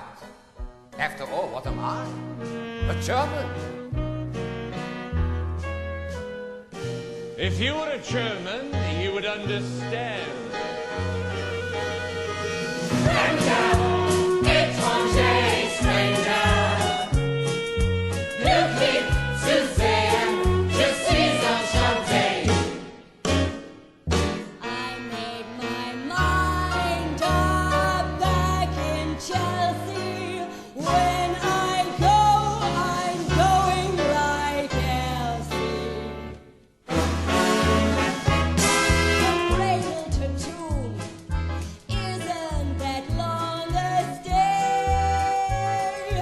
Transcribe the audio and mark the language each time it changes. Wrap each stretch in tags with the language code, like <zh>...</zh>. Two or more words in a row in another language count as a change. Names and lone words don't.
<en>After all, what am I? A German. If you were a German, you would understand.</en> <fr>Étranger, stranger,</fr> <de>glücklich zu sehen,</de> <fr>je suis enchanté.</fr> <en>I made my mind up back in Chelsea. When I go, I'm going like Elsie. From cradle to tomb, isn't that long a stay?</en>